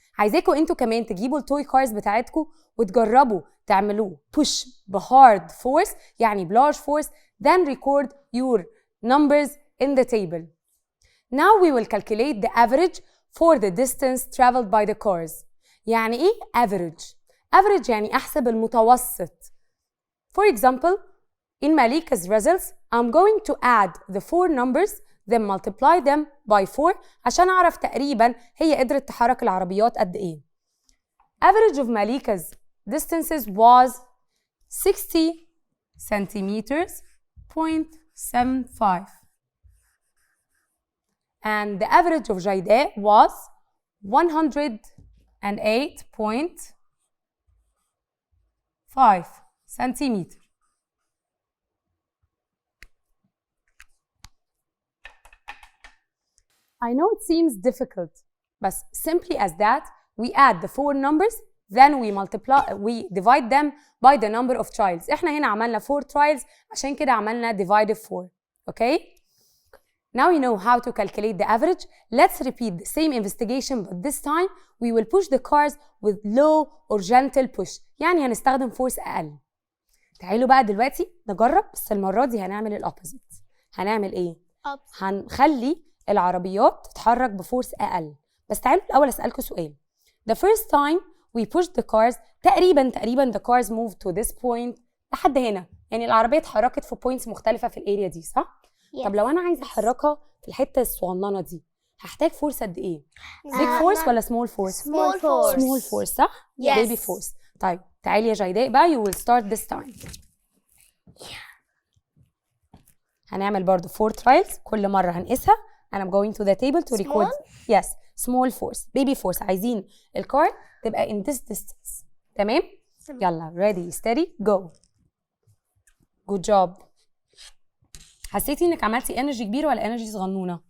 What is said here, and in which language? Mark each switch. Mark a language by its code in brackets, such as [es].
[ar] عايزاكم انتوا كمان تجيبوا التوي كارز بتاعتكم وتجربوا تعملوه push بhard force يعني بlarge force, [en] then record your numbers in the table. Now we will calculate the average for the distance traveled by the cars. [ar] يعني ايه average؟ average يعني احسب المتوسط. [en] For example, in Malika's results, I'm going to add the 4 numbers, then multiply them by 4 [ar] عشان أعرف تقريباً هي قدرت تحرك العربيات قد إيه. [en] Average of Malika's distances was 60 centimeters, 0.75. And the average of Jayda was 108.5 centimeters. I know it seems difficult, but simply as that, we add the 4 numbers, then we divide them by the number of trials. [ar] احنا هنا عملنا 4 trials عشان كده عملنا divide 4. [en] Okay? Now you know how to calculate the average. Let's repeat the same investigation, but this time we will push the cars with low or gentle push. [ar] يعني هنستخدم force أقل. تعالوا بقى دلوقتي نجرب، بس المرة دي هنعمل الأوبوزيت. هنعمل إيه؟ هنخلي العربيات تتحرك بفورس أقل. بس تعالوا الأول أسألكوا سؤال. [en] The first time we pushed the cars تقريباً the cars moved to this point [ar] لحد هنا. يعني العربية اتحركت في points مختلفة في الاريا دي، صح؟ Yes. طب لو أنا عايزة أحركها في الحتة الصغننة دي هحتاج فورس قد إيه؟ big force ولا small force؟ [en] small force. small force صح؟ Yes. baby force. [ar] طيب تعالي يا جيداء بقى [en] you will start this time. [ar] هنعمل برضو 4 trials كل مرة هنقيسها [en] and I'm going to the table to record. Yes, small force, baby force. [ar] عايزين الكار تبقى [en] in this distance. [ar] تمام؟ يلا [en] ready, steady, go. Good job. [ar] حسيتي انك عملتي energy كبيرة ولا energy صغنونة؟